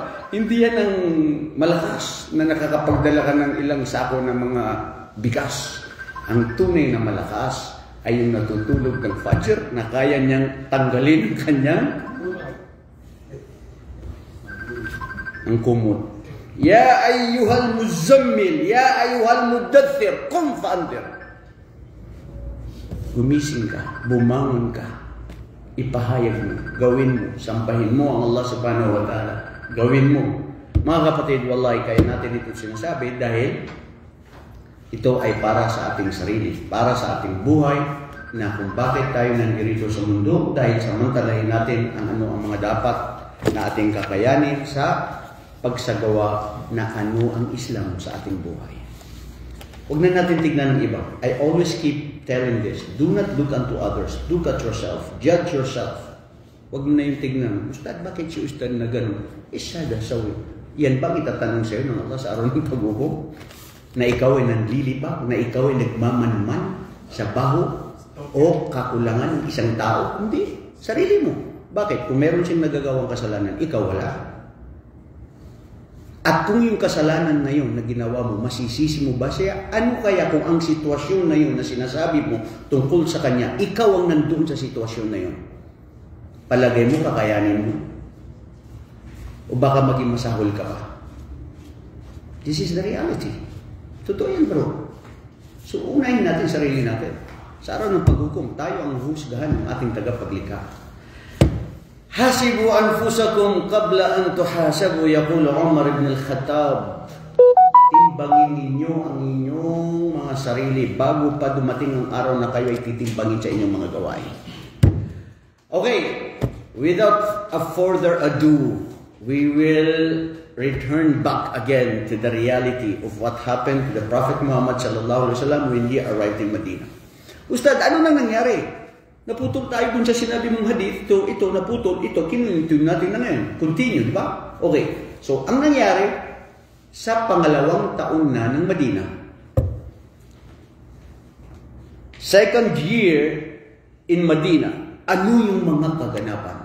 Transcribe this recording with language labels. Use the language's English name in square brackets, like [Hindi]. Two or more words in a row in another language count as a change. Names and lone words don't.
[Filipino] Hindi yan ang malakas na nakakapagdala ka ng ilang sako ng mga bigas. Ang tunay na malakas ay yung natutulog ng Fajr na kaya niyang tanggalin ang kanyang ang kumot. [Arabic] يا أيها المزمل، يا أيها المدثر، قم فأنذر. [Filipino] Gumising ka, bumangon ka, ipahayag mo, gawin mo, sampahin mo ang Allah [Arabic] سبحانه وتعالى. [Filipino] Gawin mo. Mga kapatid, wallahi, kaya natin ito sinasabi dahil ito ay para sa ating sarili, para sa ating buhay, na kung bakit tayo nandito sa mundo, dahil samantalahin natin ang mga dapat na ating kakayanin sa pagsagawa na ano ang Islam sa ating buhay. Huwag na natin tignan ng iba. [English] I always keep telling this. Do not look unto others. Look at yourself. Judge yourself. [Filipino] Huwag na yung tignan. Ustad, bakit si Ustad na gano'n? Sada sawi. Yan ba itatanong sa'yo ng Allah sa araw ng paghukom? Na ikaw ay nanlilipa? Na ikaw ay nagmamanman sa baho o kakulangan ng isang tao? Hindi. Sarili mo. Bakit? Kung meron siyang nagagawang kasalanan, ikaw wala. At kung yung kasalanan na yun na ginawa mo, masisisi mo ba siya? Ano kaya kung ang sitwasyon na yun na sinasabi mo tungkol sa kanya, ikaw ang nandun sa sitwasyon na yun? Palagay mo, kakayanin mo? O baka maging masahol ka pa? [English] This is the reality. [Filipino] Totoo yan, bro. So, unahin natin sarili natin. Sa araw ng paghukom, tayo ang husgahan ng ating tagapaglikha. [Arabic] حاسبوا أنفسكم قبل أن تحاسبوا، يقول عمر بن الخطاب. [Filipino] Timbangin ninyo ang inyong mga sarili bago pa dumating ang araw na kayo ay titimbangin sa inyong mga gawain. [English] Okay, without a further ado, we will return back again to the reality of what happened to the Prophet Muhammad [Arabic] صلى الله عليه وسلم [English] when he arrived in Medina. [Filipino] Ustad, ano nang nangyari? Naputol tayo dun sa sinabi mong hadith, ito, naputol, ito, kinunin natin na ngayon. Continue, di ba? Okay. So, ang nangyari, sa pangalawang taon na ng Medina, [English] second year in Medina, [Filipino] ano yung mga kaganapan?